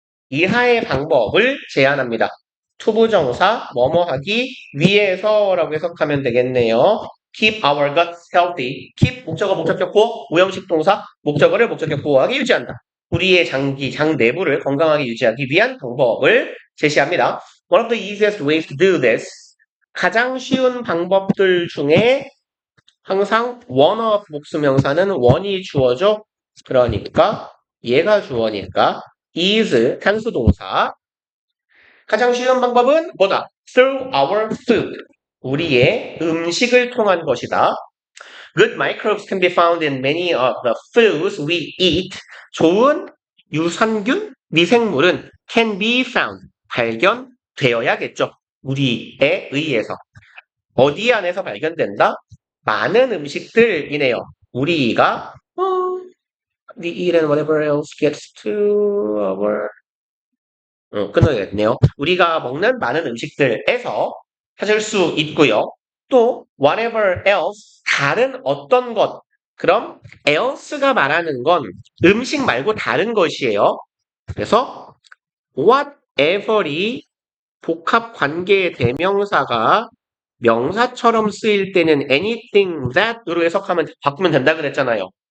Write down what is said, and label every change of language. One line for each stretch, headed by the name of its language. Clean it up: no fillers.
Korean: 이하의 방법을 제안합니다. 투부정사 뭐뭐하기 위해서라고 해석하면 되겠네요.
English: Keep our guts healthy.
Korean: Keep 목적어 목적격보 오형식 동사 목적어를 목적격보하게 유지한다. 우리의 장 내부를 건강하게 유지하기 위한 방법을 제시합니다.
English: One of the easiest ways to do this.
Korean: 가장 쉬운 방법들 중에 항상 one of 복수명사는 one이 주어져. 그러니까 얘가 주어니까 is 탄수 동사. 가장 쉬운 방법은 뭐다?
English: Through our food.
Korean: 우리의 음식을 통한 것이다.
English: Good microbes can be found in many of the foods we eat.
Korean: 좋은 유산균, 미생물은 can be found. 발견되어야겠죠. 우리에 의해서. 어디 안에서 발견된다? 많은 음식들이네요. 우리가
English: we eat and whatever else gets to our
Korean: 끊어야겠네요. 우리가 먹는 많은 음식들에서 찾을 수 있고요. 또 whatever else 다른 어떤 것 그럼 else가 말하는 건 음식 말고 다른 것이에요. 그래서 whatever이 복합 관계의 대명사가 명사처럼 쓰일 때는
English: anything that
Korean: 으로 해석하면 바꾸면 된다 그랬잖아요.